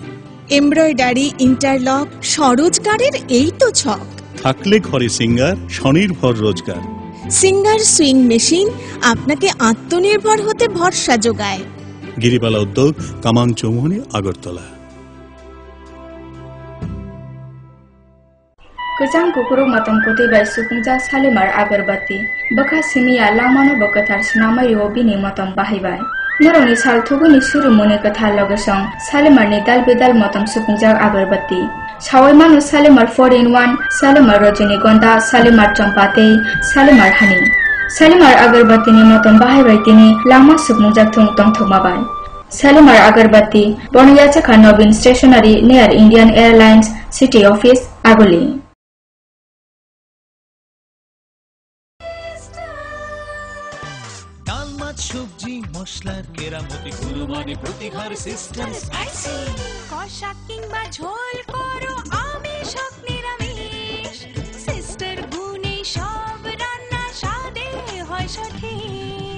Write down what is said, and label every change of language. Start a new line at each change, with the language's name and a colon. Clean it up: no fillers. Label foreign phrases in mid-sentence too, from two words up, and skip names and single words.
Bangla: এমব্রয়ডারি, ইন্টারলক, স্বরোজগারের এই তো ছক। থাকলে ঘরে সিঙ্গার, স্বনির্ভর রোজগার। সিঙ্গার সুইং মেশিন আপনাকে আত্মনির্ভর হতে ভরসা যোগায়। গিরিবালা উদ্যোগ, কামাং চৌমুহনী, আগরতলা।
Kok Borok: Kejang kukuru matam kuti bai supungja salimar agarbati. Baka simia lamano bakatar sinamai obini matam bahibai. Naroni sal thuguni suru muni kathar logesong salimar ni dal bedal matam supungja agarbati. Sawai manu salimar 4-in-1, salimar rajinigonda, salimar champate, salimar honey. Salimar agarbati ni matam bahibai tini lama supungja thung tong thumabai. Salimar agarbati Boniyacha Nobin Stationery near Indian Airlines City Office, Agoli.
Bangla: সবজি মশলার কেরামতি কুরবানি প্রতিঘর সিস্টেম স্পাইসি কষা কিংবা ঝোল করো আমিষ হোক নিরামিষ সিস্টার গুনে সব রান্না স্বাদে হয় সঠিক